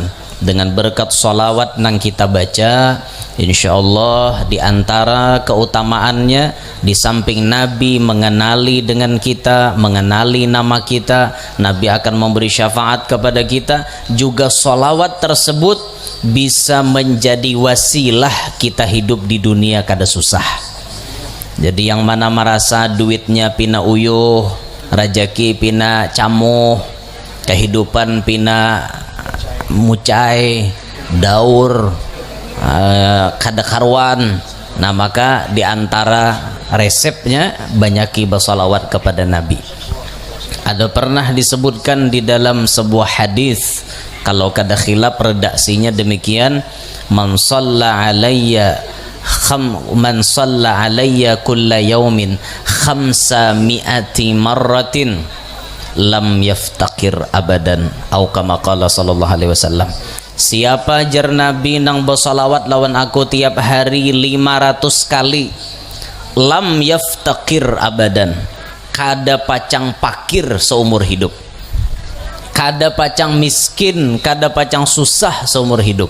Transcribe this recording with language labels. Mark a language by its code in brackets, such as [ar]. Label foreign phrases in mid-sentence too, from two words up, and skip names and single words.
[bjn] Dengan berkat salawat nang kita baca, insyaallah di antara keutamaannya, di samping Nabi mengenali dengan kita, mengenali nama kita, Nabi akan memberi syafaat kepada kita, juga salawat tersebut bisa menjadi wasilah kita hidup di dunia kada susah. Jadi yang mana merasa duitnya pina uyuh, rajaki pina camuh, kehidupan pina mucai, daur, kada karuan, nah maka diantara resepnya banyaki bersalawat kepada Nabi. Ada pernah disebutkan di dalam sebuah hadis, kalau kada khilaf redaksinya demikian, [ar] من صلى علي كل يوم خمسمائة مرة لم يفتقر أبدا أو كما قال صلى الله عليه وسلم. [bjn] Siapa jar Nabi nang bersalawat lawan aku tiap hari 500 kali, [ar] لم يفتقر أبدا, [bjn] kada pacang pakir seumur hidup, kada pacang miskin, kada pacang susah seumur hidup.